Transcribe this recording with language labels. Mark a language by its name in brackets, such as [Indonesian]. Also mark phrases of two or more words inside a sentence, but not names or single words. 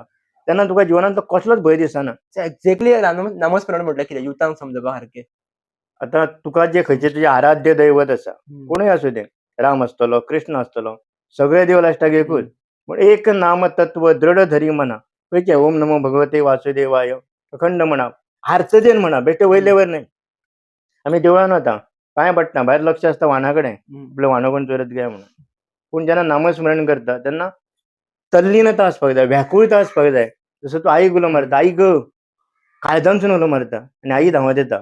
[Konkani] तेन्ना तुका जिवनांत तो कसलोच भंय दिसना. एक्झॅक्टली नामस्मरण म्हटल्यार कितें? युथांक समजपा सारकें. आतां तुका जे खंयचें तुजें आराध्य दैवत आसा, कोणूय आसूं तें, राम आसतलो, कृष्ण आसतलो, सगळे देव लास्टाक एकूच. [Marathi] पूण एक नाम तत्व दृढ धरी मना. [Konkani] खंयचें? [Sanskrit] ओम नमो भगवते वासुदेवाय [Konkani] अखंड म्हणा. आर्चजेन म्हणा, बेश्टे वयले वयर न्हय. आमी देवळान वता, पांय पडटा, भायर लक्ष आसता वाहना कडेन, आपलें वाहन कोण चोरत काय म्हणून. पूण जेन्ना नामस्मरण करता तेन्ना तल्लीनता आसपाक जाय, व्याकुळता आसपाक जाय. जसो तूं आईक उलो मारता, आई ग, काळजांतसून उलो मारता आनी आई धांवत येता.